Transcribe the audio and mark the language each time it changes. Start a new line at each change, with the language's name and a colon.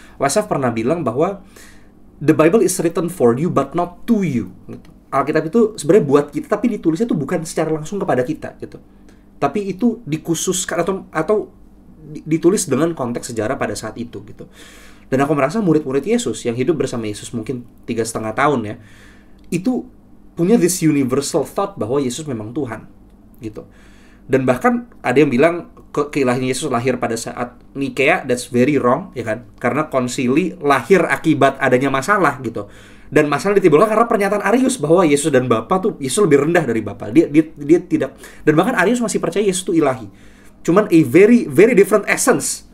English: Wes Huff
Indonesian: pernah bilang bahwa
English: the Bible is written for you but not to you.
Indonesian: Gitu. Alkitab itu sebenarnya buat kita, tapi ditulisnya itu bukan secara langsung kepada kita. Gitu. Tapi itu dikhususkan atau ditulis dengan konteks sejarah pada saat itu. Gitu. Dan aku merasa murid-murid Yesus yang hidup bersama Yesus mungkin 3,5 tahun ya, itu punya
English: this universal thought
Indonesian: bahwa Yesus memang Tuhan gitu. Dan bahkan ada yang bilang keilahian Yesus lahir pada saat Nikea,
English: that's very wrong
Indonesian: ya kan, karena konsili lahir akibat adanya masalah gitu. Dan masalah ditimbulkan karena pernyataan Arius bahwa Yesus dan Bapa tuh, Yesus lebih rendah dari Bapa. Dia tidak, dan bahkan Arius masih percaya Yesus itu ilahi. Cuman
English: a very very different essence.